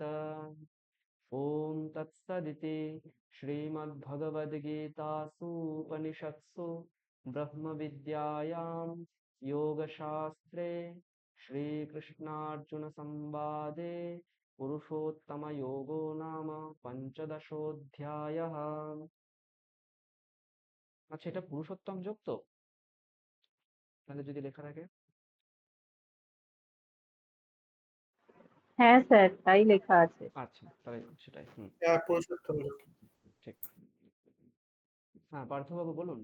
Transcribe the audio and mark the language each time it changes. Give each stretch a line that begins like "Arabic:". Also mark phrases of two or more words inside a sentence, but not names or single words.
Sanskrit: ॐ तत्सदिति श्रीमद्भगवद्गीतासूपनिषत्सु ब्रह्मविद्यायां योगशास्त्रे श्रीकृष्णार्जुनसंवादे पुरुषोत्तमयोगो नाम पञ्चदशोऽध्यायः।
Bangla: আচ্ছা, এটা পুরুষোত্তম যোগ তো? তাহলে যদি লেখা থাকে হ্যাঁ স্যার, তাই লেখা আছে। আচ্ছা, তাহলে সেটাই। পুরুষোত্তম। ঠিক। হ্যাঁ, পার্থবাবু বলুন।